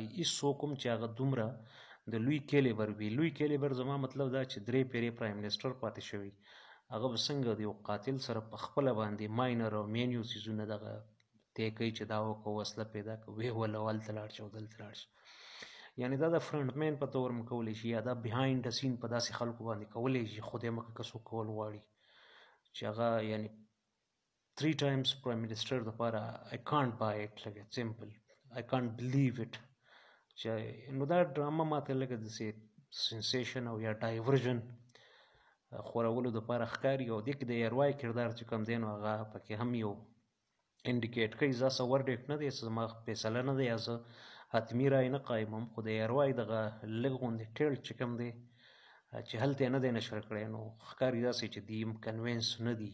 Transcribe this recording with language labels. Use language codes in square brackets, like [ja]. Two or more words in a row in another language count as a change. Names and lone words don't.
[ps] هېڅوک هم چې هغه دومره د لوی کیلیبر وي، لوی کیلیبر زما مطلب دا چې 3 پیرې [en] prime minister [ps] پاتې شوي، هغه به څنګه د یو قاتل سره په خپله باندې ماینر او مینیو څیزونه دغه طی کوي چې دا وکړه وسله پیدا کړه ویې وله هلته لاړ شه او دلته لاړ شه. یعنې دا د [en] front man [ps] په طور هم کولی شي یا دا [en] behind the scene [ps] په داسې خلکو باندې کولی شي خدای مکه که څوک کول غواړي چې هغه یعنې [en] 3 times prime minister [ps] دپاره [en] I can't buy it. like it's simple, I can't believe it. [ps] نو دا ډرامه ماته لږه داسې سنسیشن او یا ډایورژن خورولو دپاره ښکاري او دې کې د اروايي کردار چې کوم دی نو هغه پکې هم یو انډیکیټ کوي. زه څه ورډکټ نه دی، زما فیصله نه دی، یا زه حتمي رای نه قایموم، خو د اروايي دغه لږ غوندې ټیلډ چې کوم دی چې هلته یې نه دی نشر کړی، نو ښکاري داسې چې دی کنوینس نه دي.